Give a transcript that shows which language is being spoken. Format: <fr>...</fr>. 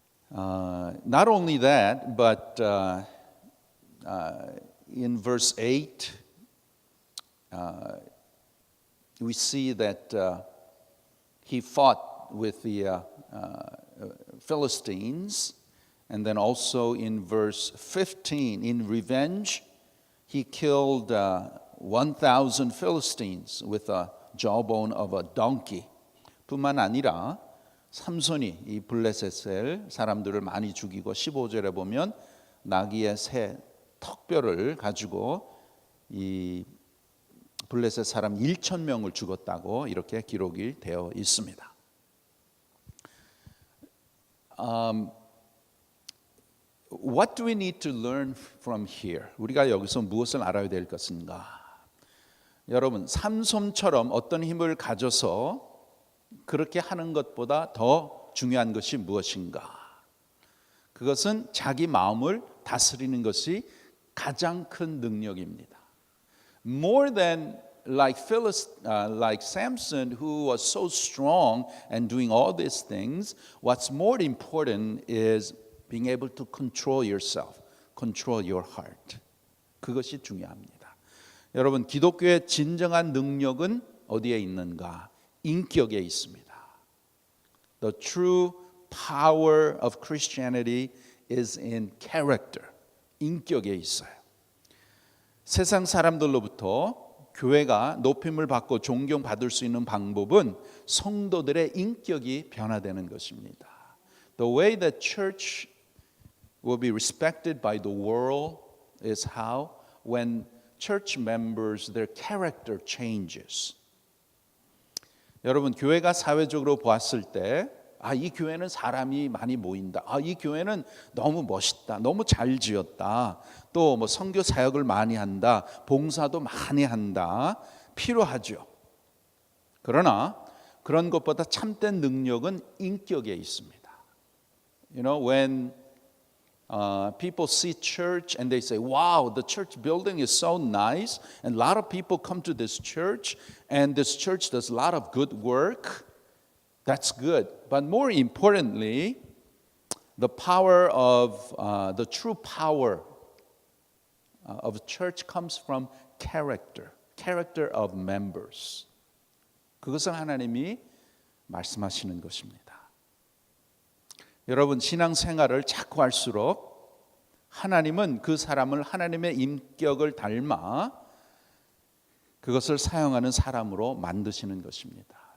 <en>Not only that, but in verse 8, we see that he fought with the Philistines. And then also in verse 15, in revenge, he killed 1,000 Philistines with a jawbone of a donkey.</en> <ko>뿐만 아니라 삼손이 이 블레셋의 사람들을 많이 죽이고 15절에 보면 나귀의 새 턱뼈를 가지고 이 블레셋 사람 1,000명을 죽었다고 이렇게 기록이 되어 있습니다.</ko> <en>What do we need to learn from here?</en> <ko>우리가 여기서 무엇을 알아야 될 것인가? 여러분, 삼손처럼 어떤 힘을 가져서 그렇게 하는 것보다 더 중요한 것이 무엇인가? 그것은 자기 마음을 다스리는 것이 가장 큰 능력입니다.</ko> <en>More than like Samson, who was so strong and doing all these things, what's more important is being able to control yourself, control your heart.</en> <ko>그것이 중요합니다. 여러분, 기독교의 진정한 능력은 어디에 있는가? 인격에 있습니다.</ko> <en>The true power of Christianity is in character.</en> <ko>인격에 있어요. 세상 사람들로부터 교회가 높임을 받고 존경받을 수 있는 방법은 성도들의 인격이 변화되는 것입니다.</ko> <en>The way that church will be respected by the world is how when church members, their character changes.</en> <ko>여러분, 교회가 사회적으로 보았을 때 이 교회는 사람이 많이 모인다. 이 교회는 너무 멋있다. 너무 잘 지었다. 또 뭐 선교 사역을 많이 한다. 봉사도 많이 한다. 필요하죠. 그러나 그런 것보다 참된 능력은 인격에 있습니다.</ko> <en>You know, when people see church and they say, wow, the church building is so nice, and a lot of people come to this church, and this church does a lot of good work. That's good. But more importantly, The power of the true power of church comes from character of members.</en> <ko>그것을 하나님이 말씀하시는 것입니다. 여러분 신앙생활을 자꾸 할수록 하나님은 그 사람을 하나님의 인격을 닮아 그것을 사용하는 사람으로 만드시는 것입니다.</ko>